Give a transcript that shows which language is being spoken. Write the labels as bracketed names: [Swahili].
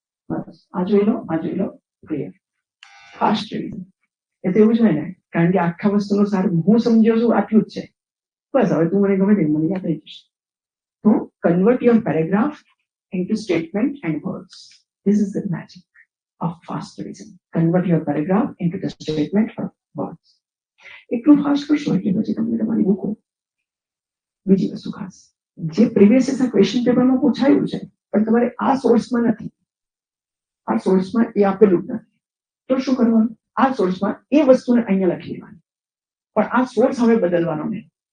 [Gujarati] બસ આ જોઈ લો, આ જોઈ લો, ક્લિયર. ફાસ્ટ રિવિઝન એ તો એવું જ હોય ને, કારણ કે આખા વસ્તુનો સાર હું સમજ્યો છું આટલું જ છે. બસ હવે તું મને ગમે તે મને યાદ રહી જશે. તો [English] Convert your paragraph into statement and words. This is the magic of fast revision. Convert your paragraph into the statement or words. [Gujarati] એટલું ફાસ્ટ કરશો એટલે પછી તમને તમારી બુકો. બીજી વસ્તુ ખાસ જે પ્રીવિયસ યર્સના ક્વેશ્ચન પેપરમાં પૂછાયું છે પણ તમારે આ સોર્સમાં નથી, આ સોર્સમાં એ આપેલું જ નથી, તો શું કરવાનું? આ સોર્સમાં એ વસ્તુને અહીંયા લખી લેવાની, પણ આ સોર્સ હવે બદલવાનો નહીં.